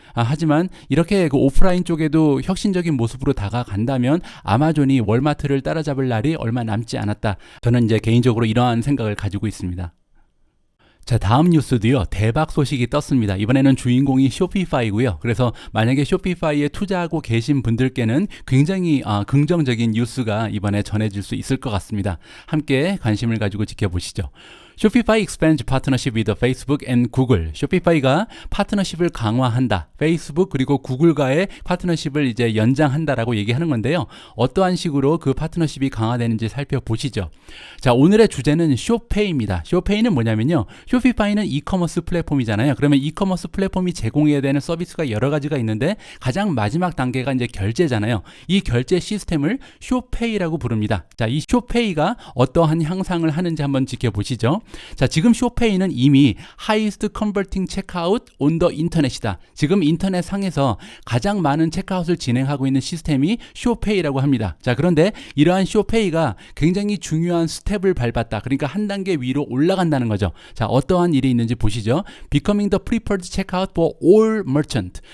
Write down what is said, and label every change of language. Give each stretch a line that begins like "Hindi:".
Korean: 하지만 이렇게 그 오프라인 쪽에도 혁신적인 모습으로 다가간다면 아마존이 월마트를 따라잡을 날이 얼마 남지 않았다, 저는 이제 개인적으로 이러한 생각을 가지고 있습니다. 자, 다음 뉴스도요, 대박 소식이 떴습니다. 이번에는 주인공이 쇼피파이고요. 그래서 만약에 쇼피파이에 투자하고 계신 분들께는 굉장히 긍정적인 뉴스가 이번에 전해질 수 있을 것 같습니다. 함께 관심을 가지고 지켜보시죠.
English: Shopify expands partnership with Facebook and Google.
Korean: 쇼피파이가 파트너십을 강화한다. 페이스북 그리고 구글과의 파트너십을 이제 연장한다라고 얘기하는 건데요. 어떠한 식으로 그 파트너십이 강화되는지 살펴보시죠. 자, 오늘의 주제는 쇼페이입니다. 쇼페이는 뭐냐면요, 쇼피파이는 이커머스 플랫폼이잖아요. 그러면 이커머스 플랫폼이 제공해야 되는 서비스가 여러 가지가 있는데 가장 마지막 단계가 이제 결제잖아요. 이 결제 시스템을 쇼페이라고 부릅니다. 자, 이 쇼페이가 어떠한 향상을 하는지 한번 지켜보시죠. 자, 지금 쇼페이는 이미
English: highest converting checkout on the internet
Korean: 이다. 지금 인터넷 상에서 가장 많은 체크아웃을 진행하고 있는 시스템이 쇼페이라고 합니다. 자, 그런데 이러한 쇼페이가 굉장히 중요한 스텝을 밟았다. 그러니까 한 단계 위로 올라간다는 거죠. 자, 어떠한 일이 있는지 보시죠.
English: Becoming the preferred checkout for all merchant.